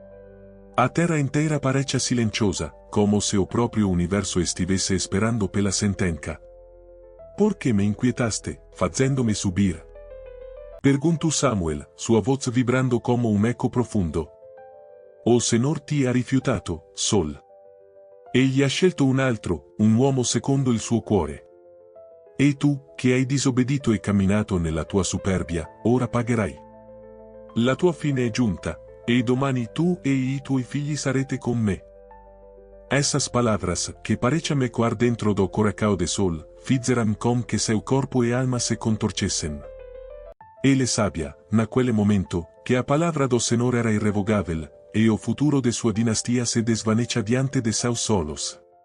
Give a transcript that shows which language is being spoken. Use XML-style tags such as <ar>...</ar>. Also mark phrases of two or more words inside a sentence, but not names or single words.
<pt>A terra inteira parecia silenciosa, como se o próprio universo estivesse esperando pela sentença. Por que me inquietaste, fazendo-me subir? Perguntou Samuel, sua voz vibrando como um eco profundo. O Senhor</pt> <it>ti ha rifiutato, Sol. Egli ha scelto un altro, un uomo secondo il suo cuore. E tu, che hai disobbedito e camminato nella tua superbia, ora pagherai. La tua fine è giunta, e domani tu e i tuoi figli sarete con me.</it> <pt>Essas palavras, que pareciam ecoar dentro do coração de Sol, fizeram com que seu corpo e alma se contorcessem. Ele sabia, naquele momento, que a palavra do Senhor era irrevogável, e o futuro de sua dinastia se desvanecia diante de seus olhos.</pt>